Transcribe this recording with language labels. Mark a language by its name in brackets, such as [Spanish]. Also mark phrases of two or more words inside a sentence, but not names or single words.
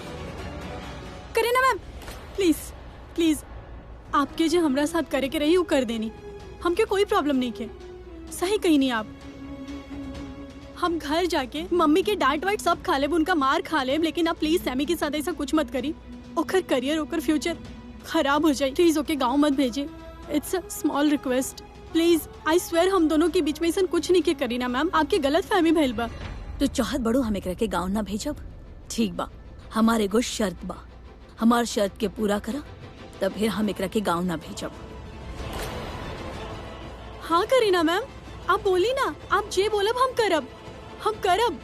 [Bhojpuri] करीना मैम प्लीज प्लीज, आपके जो हमरा साथ करे के रही वो कर देनी। हमके कोई प्रॉब्लम नहीं के, सही कही नहीं आप। हम घर जाके मम्मी के डांट वाइट सब खा लेब, उनका मार खा लेब, लेकिन आप प्लीज सैमी के साथ ऐसा कुछ मत करी। ओकर करियर ओकर फ्यूचर खराब हो जाए। प्लीज ओके गाँव मत भेजे। [English] It's a small request please. I swear [Bhojpuri] हम दोनों के बीच में ऐसा कुछ नहीं के करीना मैम, आपके गलत फहमी भइल बा। तो चाहत बड़ो हम एकरा के गाँव ना भेजब? ठीक बा, हमारे एगो शर्त बा, हमार शर्त के पूरा करा तब फिर हम एकरा के गाँव ना भेजब। हाँ करीना मैम आप बोली ना, आप जे बोलब हम करब, हम करब।